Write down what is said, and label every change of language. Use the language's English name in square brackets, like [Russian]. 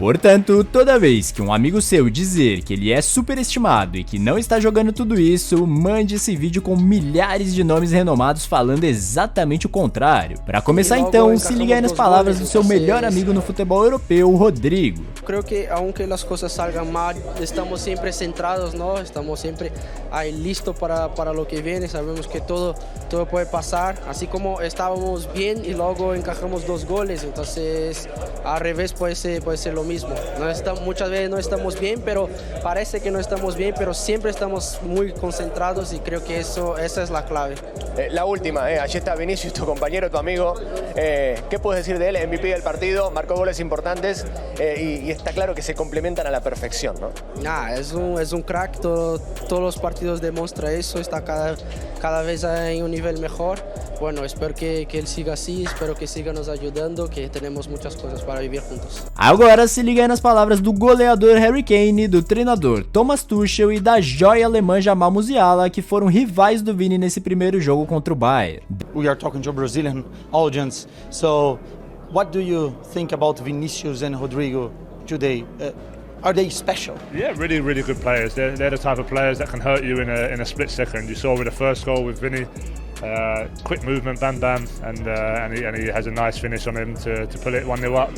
[Portuguese] Portanto, toda vez que um amigo seu dizer que ele é superestimado e que não está jogando tudo isso, mande esse vídeo com milhares de nomes renomados falando exatamente o contrário. Para começar então, se liga aí nas palavras do seu melhor amigo no futebol europeu, Rodrigo. [Spanish] Creo que aunque las cosas salgan mal, estamos siempre centrados, ¿no? Estamos siempre ahí listos para lo que viene, sabemos que todo puede pasar, así como estábamos bien y luego encajamos 2 goles, entonces al revés puede ser lo mismo. Muchas veces no estamos bien, pero parece que no estamos bien, pero siempre estamos muy concentrados y creo que esa es la clave. La última, allí está Vinicius, tu compañero, tu amigo. ¿Qué puedes decir de él? MVP del partido, marcó goles importantes y está claro que se complementan a la perfección, ¿no? Es un crack, todos los partidos demuestra eso, está cada vez en un nivel mejor. Bueno, espero que él siga así, espero que siga [Portuguese] nos ajudando, [Spanish] que tenemos muchas [Portuguese] coisas para viver juntos. Agora se liga aí nas palavras do goleador Harry Kane, do treinador Thomas Tuchel e da joia alemã Jamal Musiala, que foram rivais do Vini nesse primeiro jogo contra o Bayern. [English] We are talking to a Brazilian audience, so what do you think about Vinicius and Rodrigo today? Are they special? Yeah, really, really good players. They're the type of players that can hurt you in a split second. You saw with the first goal with Vinny. Quick movement, bam bam, and he has a nice finish on him to pull it 1-0 up.